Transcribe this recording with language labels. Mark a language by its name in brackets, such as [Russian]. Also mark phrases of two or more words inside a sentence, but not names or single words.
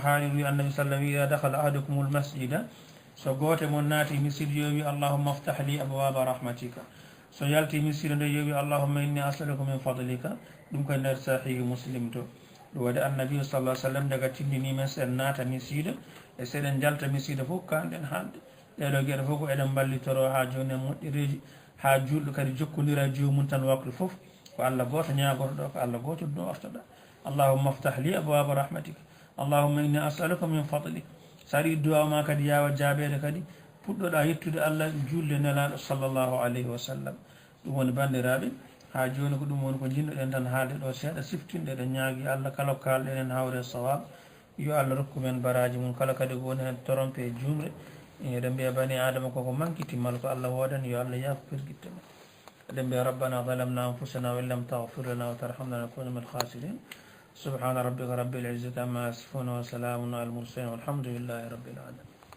[Fula] haaliri wi annabi sallam wi [Arabic] إذا دخل أحدكم المسجد [Fula] so goote mon naati miside yo wi [Arabic] اللهم افتح لي أبواب رحمتك [Fula] so yalti miside nde yo wi [Arabic] اللهم إني أسألك من فضلك [Fula] ɗum koye nder sahihi muslim to ɗum waɗi annabi sallah sallam daga tindinimen sen naata misiida e seɗen jalta misiida fof kanɗen haalde ɗeɗo gueɗe fof ko eɗen ballitoro ha joni e moƴƴereji ha julɗo kadi jokkodira jomum tan waktu fof ko Allah goto ñagoto ɗo ko Allah goto ɗo artoɗa [Arabic] اللهم افتح لي أبواب رحمتك اللهم إني أسألك من فضلك [Fula] sa aɗa duwa ma kadi yawa jaabede kadi puɗɗoɗa yettude allah julde nelaɗo [Arabic] صلى الله عليه وسلم [Fula] ɗum woni bandiraɓe ha joni ko ɗum woni ko jinnoɗen tan haalde ɗo seeɗa siftinɗe ɗen ñaagui allah kala ko kalɗen en hawre sawab yo allah rokku men baraji mum kala kadi ko woni hen trompe e jumre eɗen mbiya [Arabic] بني آدم [Fula] koko manki timmal ko allah woɗani yo allah yaafo pirguitte men eɗen mbiya [Arabic] ربنا ظلمنا أنفسنا وإن لم تغفر لنا وترحمنا نكون من الخاسرين سبحان ربك رب العزة عما يصفون وسلام على المرسلين والحمد لله رب العالمين